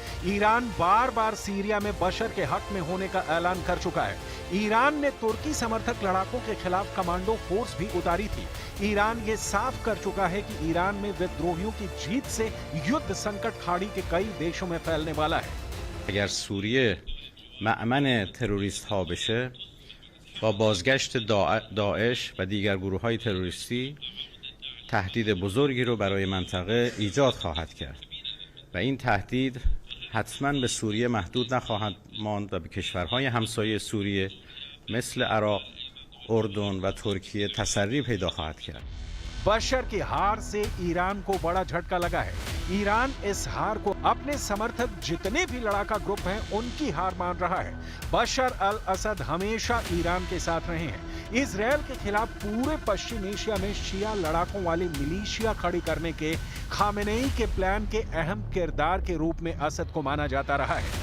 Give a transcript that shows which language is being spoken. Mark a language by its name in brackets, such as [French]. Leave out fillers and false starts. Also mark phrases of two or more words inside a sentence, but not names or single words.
[Hindi] ईरान बार बार सीरिया में बशर के हक में होने का ऐलान कर चुका है। ईरान ने तुर्की समर्थक लड़ाकों के खिलाफ कमांडो फोर्स भी उतारी थी। ईरान ये साफ कर चुका है कि ईरान में विद्रोहियों की जीत से युद्ध संकट खाड़ी के कई देशों में फैलने वाला है। [Persian] اگر سوریه مأمن تروریست ها بشه با بازگشت داعش و دیگر گروه های تروریستی تهدید بزرگی رو برای منطقه ایجاد خواهد کرد و این تهدید حتما به سوریه محدود نخواهد ماند و به کشورهای همسایه سوریه مثل عراق، اردن و ترکیه تسری پیدا خواهد کرد. [Hindi] बशर की हार से ईरान को बड़ा झटका लगा है। ईरान इस हार को अपने समर्थक जितने भी लड़ाका ग्रुप हैं उनकी हार मान रहा है। बशर अल असद हमेशा ईरान के साथ रहे हैं। इजरायल के खिलाफ पूरे पश्चिम एशिया में शिया लड़ाकों वाली मिलिशिया खड़ी करने के खामेनेई के प्लान के अहम किरदार के रूप में असद को माना जाता रहा है।